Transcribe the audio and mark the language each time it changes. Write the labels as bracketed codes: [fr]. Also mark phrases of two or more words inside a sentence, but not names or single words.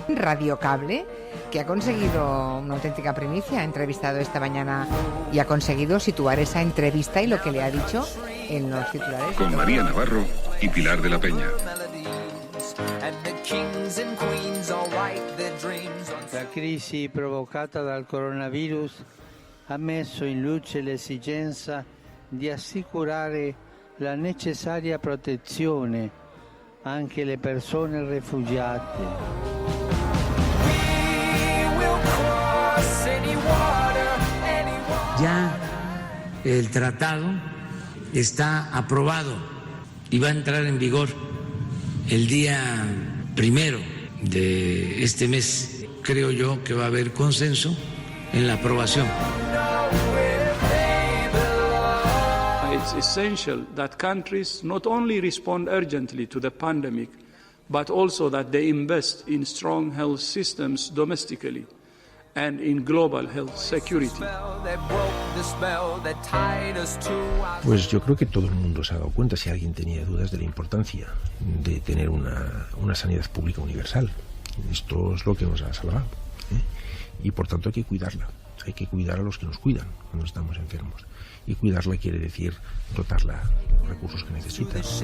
[es] Radio Cable, que ha conseguido una auténtica primicia, ha entrevistado esta mañana y ha conseguido situar esa entrevista y lo que le ha dicho en los titulares. Con María Navarro y Pilar de la Peña. [it] La crisi provocata dal coronavirus ha messo in luce l'esigenza di assicurare la necessaria protezione anche alle persone rifugiate. [es] Ya el tratado está aprobado y va a entrar en vigor el día 1 de este mes. Creo yo que va a haber consenso en la aprobación. [en] It's essential that countries not only respond urgently to the pandemic, but also that they invest in strong health systems domestically and in global health security. [es] Pues yo creo que todo el mundo se ha dado cuenta, si alguien tenía dudas, de la importancia de tener una sanidad pública universal. Esto es lo que nos ha salvado, ¿eh? Y por tanto hay que cuidarla. Hay que cuidar a los que nos cuidan cuando estamos enfermos. Y cuidarla quiere decir dotarla de los recursos que necesita.